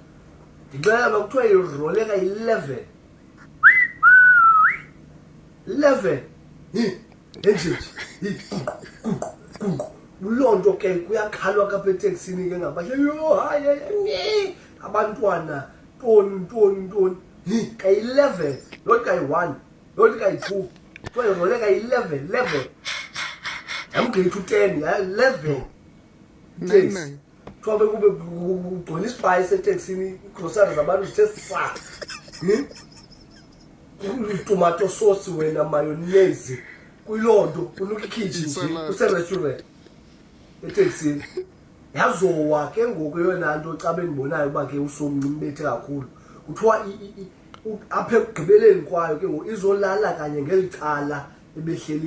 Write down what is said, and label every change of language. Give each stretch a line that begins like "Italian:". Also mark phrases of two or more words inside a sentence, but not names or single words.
Xhosa: ndicela bakuthiwa iroleka 11 enje ulonto ke kuyakhalwa kapha eteksini ke ngabahle yo hayi abantwana ntoni ka 11 not ka 1 not ka 2 kuthiwa iroleka 11 amgqithi u10 11 taxi kuthiwa bekube kugcwele isipayi seteksini igrosari zabantu zithe sa tomato sauce wena mayonnaise kuyilonto kunuka ikitchen nje kuserestaurant eteksini yazowa ke ngoku yona nto cabe endibonayo uba ke usomncimbethe kakhulu kuthiwa apha ekugqibeleni kwayo ke ngoku izolala kanye ngeli cala ebehleli